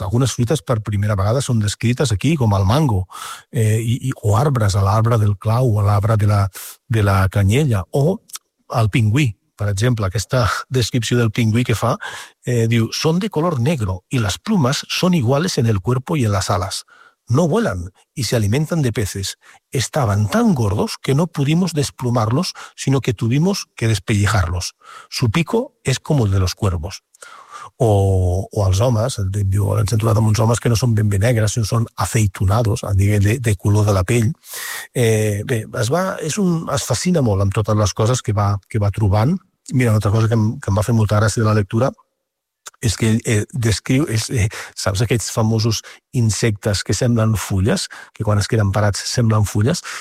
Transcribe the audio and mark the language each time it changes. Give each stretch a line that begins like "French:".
Catalan: Algunes fruites per primera vegada són descrites aquí, com el mango, o arbres, l'arbre del clau, o l'arbre de la canyella, o el pingüí. Per exemple, aquesta descripció del pingüí que fa, diu, són de color negro i les plumes són
Spanish: iguales en el cuerpo i en las alas. No vuelan y se alimentan de peces. Estaban tan gordos que no pudimos desplumarlos, sino que tuvimos que despellejarlos. Su pico es como el de los cuervos.
Catalan: O els homes, ens hem trobat amb uns homes que no són ben bé negres, sinó són aceitunados, a nivell de color de la pell. Es fascina molt amb totes les coses que va trobant. Mira, una altra cosa que em va fer molta gràcia de la lectura és que descriu, saps aquests famosos insectes que semblen fulles, que quan es queden parats semblen fulles?